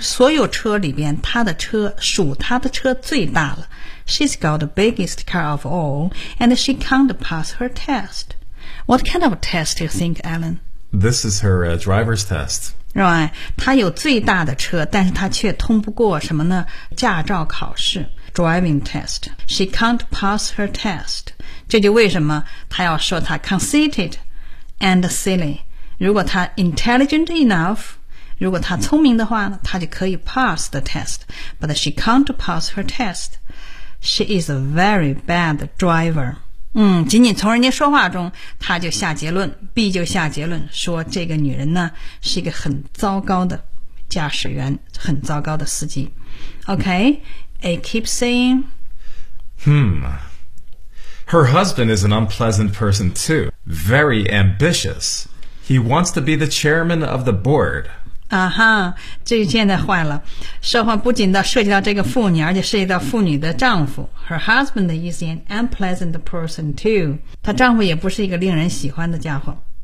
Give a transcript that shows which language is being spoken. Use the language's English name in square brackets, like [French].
[Chinese] 所有车里边，他的车属他的车最大了。 [English] She's got the biggest car of all, and she can't pass her test. What kind of test do you think, Alan? This is her driver's test. Right. [Chinese] 她有最大的车，但是她却通不过什么呢？驾照考试。 [English] Driving test. She can't pass her test. [Chinese] 这就为什么她要说她 [English] conceited and silly. [Chinese] 如果她 [English] intelligent enough, [Chinese] 如果她聪明的话呢，她就可以 [English] pass the test. But she can't pass her test. She is a very bad driver. [Chinese] 仅仅从人家说话中，她就下结论， B 就下结论，说这个女人呢，是一个很糟糕的驾驶员，很糟糕的司机。 [English] Okay? I keep saying, Her husband is an unpleasant person too. Very ambitious. He wants to be the chairman of the board. [Chinese] 啊哈，这现在坏了。说话不仅到涉及到这个妇女，而且涉及到妇女的丈夫。 [English] Her husband is an unpleasant person too. [Chinese] 她丈夫也不是一个令人喜欢的家伙。